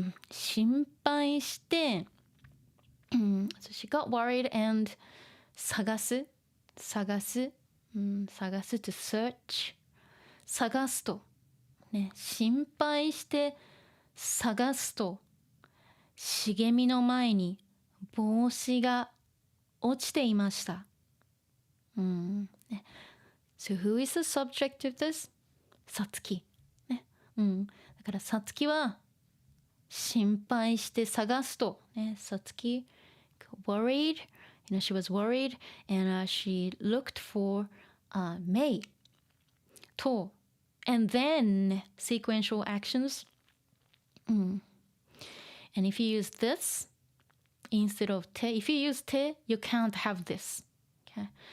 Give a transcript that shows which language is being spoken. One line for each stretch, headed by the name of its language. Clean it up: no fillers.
Japanese: 心配して、
English: so she got worried and
Japanese: 探す、探す、探す
English: to search
Japanese: 探すと、ね、心配して探すと茂みの前に帽子が落ちていました。
English: So who is the subject of this?
Japanese: さつき。ね。だからさつきは心配して探すと。ね。
English: さつき worried. She was worried and she looked for Mei. と and then sequential actions. And if you use this instead of て if you use て you can't have this. Okay?